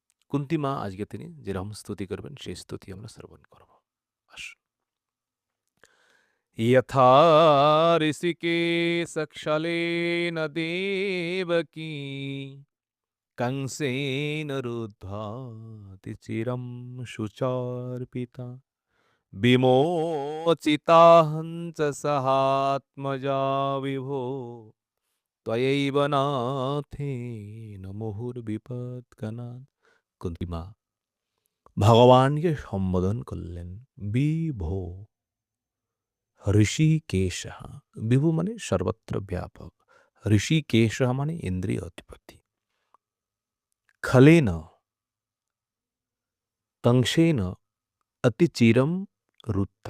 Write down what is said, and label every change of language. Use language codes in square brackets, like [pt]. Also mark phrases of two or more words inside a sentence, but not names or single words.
[bn] কুন্তী মা আজকে তিনি যেরকম স্তুতি করবেন সেই স্তুতি আমরা শ্রবণ করব। আসুন। [sa] यथा ऋषिकेशक्षलेन देवकी कंसेन रुद्ध्वाति चिरं शुचार्पिता विमोचिताहं च सहात्मजा विभो त्वयैव नाथेन মুহুর্বিপৎগণাৎ। [bn] কুন্তী মা ভগবানকে সম্বোধন করলেন বিভো ঋষিকেশ। বিভু মানে সর্বত্র ব্যাপক, ঋষিকেশ মানে ইন্দ্রিয় অধিপতি। [sa] खलेन कंसेन अतिचिरं रुद्धा।